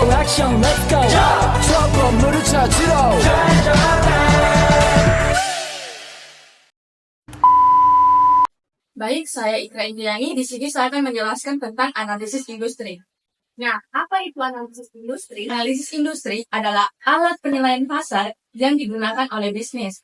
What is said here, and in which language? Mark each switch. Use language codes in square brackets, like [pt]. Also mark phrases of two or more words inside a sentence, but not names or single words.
[ko] 액션 [en] let's go [ko] 저 건물을 찾으러 [id] Baik, saya Ikra Indriani. Di sini saya akan menjelaskan tentang analisis industri. Nah, apa itu analisis industri? Analisis industri adalah alat penilaian pasar yang digunakan oleh bisnis.